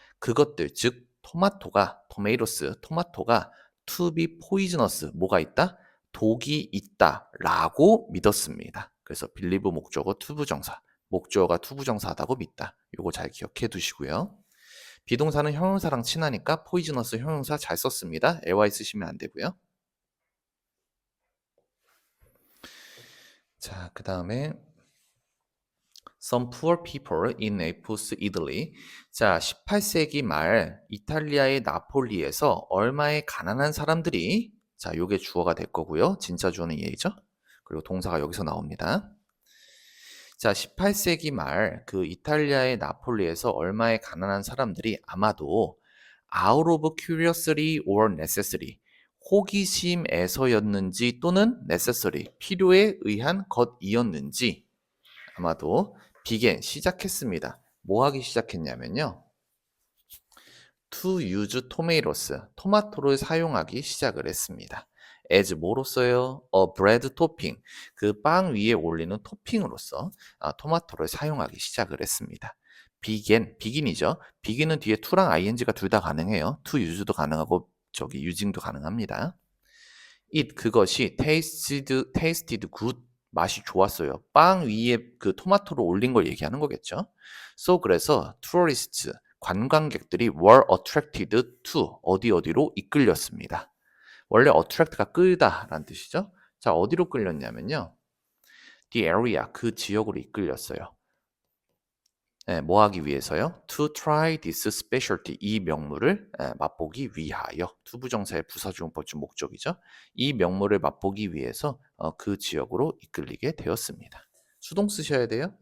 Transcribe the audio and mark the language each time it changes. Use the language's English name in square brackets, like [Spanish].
[Korean] 그것들, 즉 토마토가, tomatoes, 토마토가 to be poisonous, 뭐가 있다? 독이 있다 라고 믿었습니다. 그래서 believe 목적어 투부정사, 목적어가 투부정사하다고 믿다. 요거 잘 기억해 두시고요. 비동사는 형용사랑 친하니까 poisonous 형용사 잘 썼습니다. ly 쓰시면 안 되고요. [English] 자, 그 다음에 Some poor people in Naples, Italy. [Korean] 자, 18세기 말 이탈리아의 나폴리에서 얼마의 가난한 사람들이, 자, 요게 주어가 될 거고요. 진짜 주어는 얘죠. 그리고 동사가 여기서 나옵니다. 자, 18세기 말 그 이탈리아의 나폴리에서 얼마의 가난한 사람들이 아마도 [English] out of curiosity or necessity, [Korean] 호기심에서였는지 또는 necessary, 필요에 의한 것이었는지 아마도 began, 시작했습니다. 뭐 하기 시작했냐면요. [English] to use tomatoes, [Korean] 토마토를 사용하기 시작을 했습니다. as 뭐로써요? [English] a bread topping, [Korean] 그 빵 위에 올리는 토핑으로서 토마토를 사용하기 시작을 했습니다. begin이죠. begin은 뒤에 to랑 ing가 둘 다 가능해요. to use도 가능하고 저기 using도 가능합니다. it, 그것이 [English] tasted good, [Korean] 맛이 좋았어요. 빵 위에 그 토마토를 올린 걸 얘기하는 거겠죠. So 그래서 tourists, 관광객들이 [English] were attracted to, [Korean] 어디로 이끌렸습니다. 원래 attract가 끌다라는 뜻이죠. 자, 어디로 끌렸냐면요. [English] the area, [Korean] 그 지역으로 이끌렸어요. 네, 뭐 하기 위해서요? [English] To try this specialty, [Korean] 이 명물을 맛보기 위하여. 투부정사의 부사주음법 중 목적이죠. 이 명물을 맛보기 위해서 그 지역으로 이끌리게 되었습니다. 수동 쓰셔야 돼요.